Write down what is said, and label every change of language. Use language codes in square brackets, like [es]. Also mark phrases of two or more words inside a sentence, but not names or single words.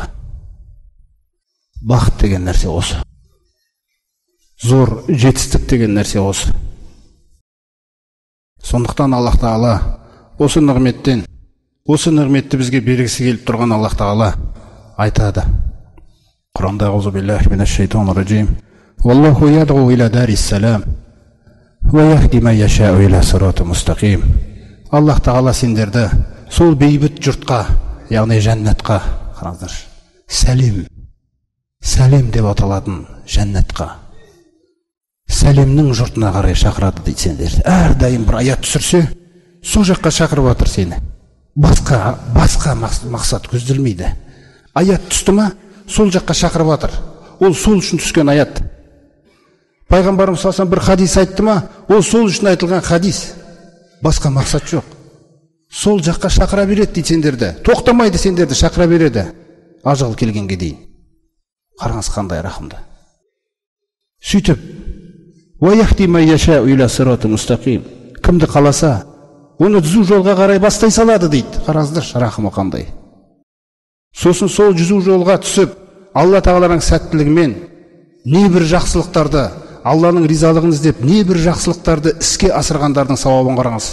[kk] Бақыт деген нәрсе осы. Зор жетістік деген нәрсе осы. Сондықтан Аллах Тағала осы нығметтен, осы нығметті бізге бергісі келіп тұрған Аллах Тағала айтады. [ar] Құранда أعوذ بالله من الشيطان الرجيم. والله يدعو إلى دار السلام ويهدي من يشاء إلى صراط مستقيم. [kk] Аллах Тағала сендерді сол бейбіт жұртқа, яғни жәннатқа, қараңыздар, сәлем деп аталатын жәннатқа, сәлемнің жұртына қарай шақырады дейді сендерді. Әрдайым бір аят түсірсе, сол жаққа шақырып жатыр сені. Басқа мақсат көзделмейді. Аят түсті ма, сол жаққа шақырып жатыр. Ол сол үшін түскен аят. Пайғамбарымыз салсам бір хадис айтты ма, ол сол үшін айтылған хадис. Басқа мақсат жоқ. Сол жаққа шақыра береді дейді сендерді. Тоқтамайды сендерді, шақыра береді. Ажал келгенге дейін. Қараңыз қандай рахымды. Сөйтіп, [ar] ويهدي من يشاء إلى صراط مستقيم. [kk] Кімді қаласа, оны түзу жолға қарай бастай салады дейді. Қараңыздар, рахымы қандай. Сосын сол жүзу жолға түсіп, Алла Тағаланың сәттілігімен небір жақсылықтарды, Алланың ризалығын іздеп, небір жақсылықтарды іске асырғандардың сауабын қараңыз.